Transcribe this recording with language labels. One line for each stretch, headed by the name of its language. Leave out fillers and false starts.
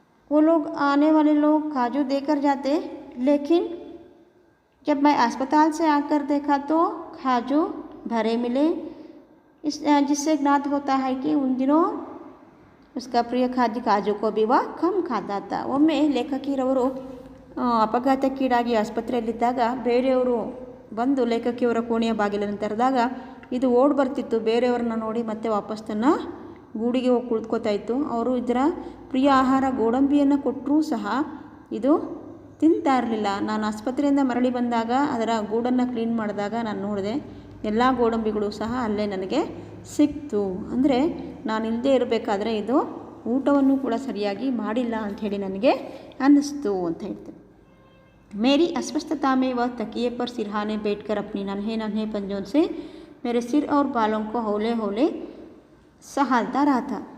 Hindi: वो लोग आने वाले लोग काजू देकर जाते, लेकिन जब मैं अस्पताल से आकर देखा तो काजू भरे मिले, जिससे ज्ञात होता है कि उन दिनों उसका प्रिय खाद्य काजू को भी वह कम खाता था.
Kannada: ಒಮ್ಮೆ ಲೇಖಕಿಯರವರು ಅಪಘಾತಕ್ಕೀಡಾಗಿ ಆಸ್ಪತ್ರೆಯಲ್ಲಿದ್ದಾಗ ಬೇರೆಯವರು ಬಂದು ಲೇಖಕಿಯವರ ಕೋಣೆಯ ಬಾಗಿಲನ್ನು ತೆರೆದಾಗ ಇದು ಓಡಿ ಬರ್ತಿತ್ತು. ಬೇರೆಯವ್ರನ್ನ ನೋಡಿ ಮತ್ತೆ ವಾಪಸ್ ತನ್ನ ಗೂಡಿಗೆ ಹೋಗಿ ಕುಳಿತುಕೋತಾ ಇತ್ತು. ಅವರು ಇದರ ಪ್ರಿಯ ಆಹಾರ ಗೋಡಂಬಿಯನ್ನು ಕೊಟ್ಟರೂ ಸಹ ಇದು ತಿಂತಾ ಇರಲಿಲ್ಲ. ನಾನು ಆಸ್ಪತ್ರೆಯಿಂದ ಮರಳಿ ಬಂದಾಗ ಅದರ ಗೂಡನ್ನು ಕ್ಲೀನ್ ಮಾಡಿದಾಗ ನಾನು ನೋಡಿದೆ ಎಲ್ಲ ಗೋಡಂಬಿಗಳು ಸಹ ಅಲ್ಲೇ ನನಗೆ ಸಿಕ್ತು. ಅಂದರೆ ನಾನು ಇಲ್ಲದೆ ಇರಬೇಕಾದ್ರೆ ಇದು ಊಟವನ್ನು ಕೂಡ ಸರಿಯಾಗಿ ಮಾಡಿಲ್ಲ ಅಂಥೇಳಿ ನನಗೆ ಅನ್ನಿಸ್ತು ಅಂತ ಹೇಳ್ತಾರೆ.
Hindi: मेरी अस्वस्थता में वह तकिए पर सिरहाने बैठकर अपनी नन्हे नन्हे पंजों से मेरे सिर और बालों को हौले हौले ಸಹಾಲ್ತಾ ರಾತ.